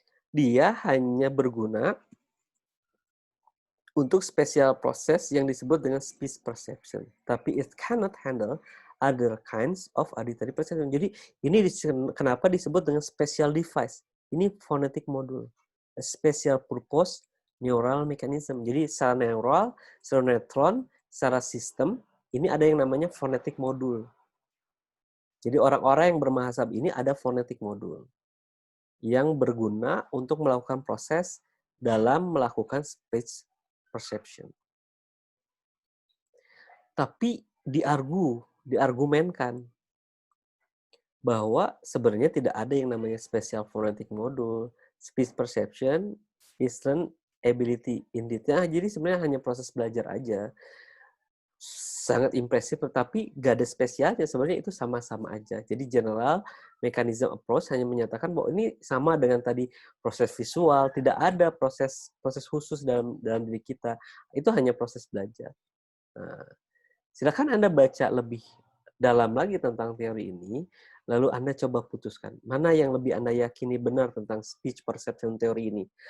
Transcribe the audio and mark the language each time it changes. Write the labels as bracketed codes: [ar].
[id] Dia hanya berguna untuk spesial proses yang disebut dengan speech perception. [en] Tapi it cannot handle other kinds of auditory perception. [id] Jadi ini kenapa disebut dengan special device. Ini phonetic module. [en] A special purpose neural mechanism. [id] Jadi secara neural, secara neutron, secara sistem, ini ada yang namanya phonetic module. Jadi orang-orang yang bermahasab ini ada phonetic module yang berguna untuk melakukan proses dalam melakukan speech perception. Tapi diargumenkan bahwa sebenarnya tidak ada yang namanya special phonetic module. [en] Speech perception is learned ability indeed. [id] Nah, jadi sebenarnya hanya proses belajar aja. Sangat impresif, tetapi gak ada spesialnya. Sebenarnya itu sama-sama aja. Jadi general mechanism approach hanya menyatakan bahwa ini sama dengan tadi proses visual, tidak ada proses khusus dalam diri kita. Itu hanya proses belajar. Nah, silakan Anda baca lebih dalam lagi tentang teori ini, lalu Anda coba putuskan mana yang lebih Anda yakini benar tentang speech perception teori ini.